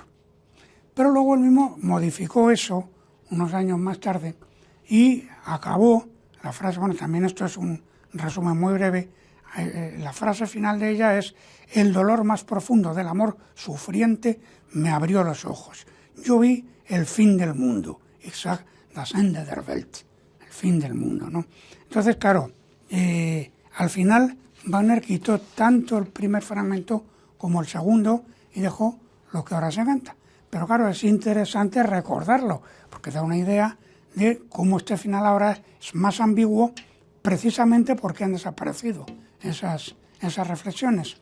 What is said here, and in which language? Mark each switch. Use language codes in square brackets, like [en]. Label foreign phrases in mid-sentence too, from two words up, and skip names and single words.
[es] Pero luego él mismo modificó eso unos años más tarde y acabó la frase, bueno, también esto es un resumen muy breve, la frase final de ella es: el dolor más profundo del amor sufriente me abrió los ojos. Yo vi el fin del mundo, [de] ich sah das Ende der Welt, [es] el fin del mundo, ¿no? Entonces, claro, al final Wagner quitó tanto el primer fragmento como el segundo y dejó lo que ahora se canta. Pero claro, es interesante recordarlo, porque da una idea de cómo este final ahora es más ambiguo, precisamente porque han desaparecido esas reflexiones.